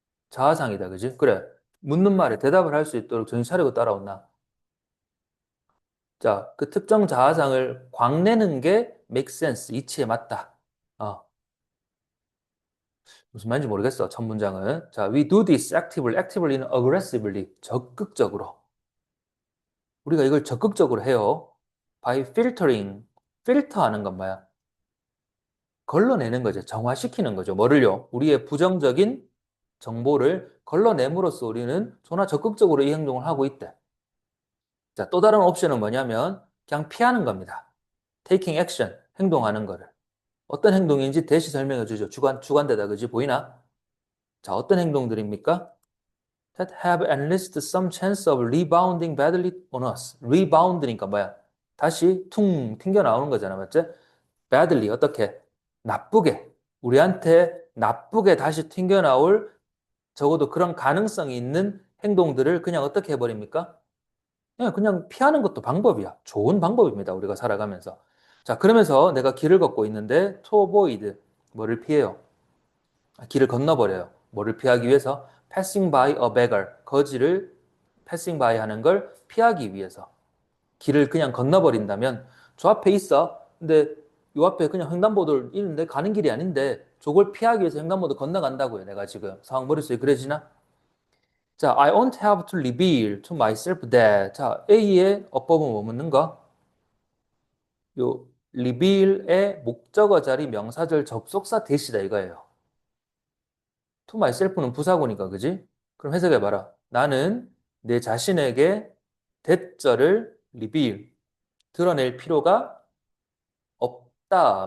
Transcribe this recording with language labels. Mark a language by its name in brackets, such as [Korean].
[Korean] 자아상이다, 그지? 그래. 묻는 말에 대답을 할 수 있도록 정신 차리고 따라온나? 자, 그 특정 자아상을 광내는 게 [English] make sense, [Korean] 이치에 맞다. 어, 무슨 말인지 모르겠어, 첫 문장은. [English] 자, we do this actively는 aggressively, [Korean] 적극적으로. 우리가 이걸 적극적으로 해요. by filtering, 필터하는 건 뭐야? 걸러내는 거죠. 정화시키는 거죠. 뭐를요? 우리의 부정적인 정보를 걸러냄으로써 우리는 소나 적극적으로 이 행동을 하고 있대. 자, 또 다른 옵션은 뭐냐면 그냥 피하는 겁니다. [English] taking action, [Korean] 행동하는 거를. 어떤 행동인지 대시 설명해 주죠. 주관대다, 그지? 보이나? 자, 어떤 행동들입니까? [English] That have at least some chance of rebounding badly on us. [Korean] rebound니까 뭐야? 다시 퉁 튕겨 나오는 거잖아, 맞지? badly 어떻게? 나쁘게. 우리한테 나쁘게 다시 튕겨 나올 적어도 그런 가능성이 있는 행동들을 그냥 어떻게 해버립니까? 그냥 피하는 것도 방법이야. 좋은 방법입니다. 우리가 살아가면서. 자, 그러면서 내가 길을 걷고 있는데 to avoid 뭐를 피해요? 길을 건너버려요. 뭐를 피하기 위해서? [English] passing by a beggar. [Korean] 거지를 [English] passing by [Korean] 하는 걸 피하기 위해서. 길을 그냥 건너버린다면 저 앞에 있어. 근데 요 앞에 그냥 횡단보도를 있는데 가는 길이 아닌데 저걸 피하기 위해서 횡단보도 건너간다고요. 내가 지금 상황 머릿속에 그려지나? [English] 자, I won't have to reveal to myself that. [Korean] 자, A의 어법은 뭐 묻는가? 요 reveal의 목적어 자리 명사절 접속사 대시다 이거예요. to myself는 부사구니까, 그지? 그럼 해석해봐라. 나는 내 자신에게 대절을 reveal, 드러낼 필요가 없다.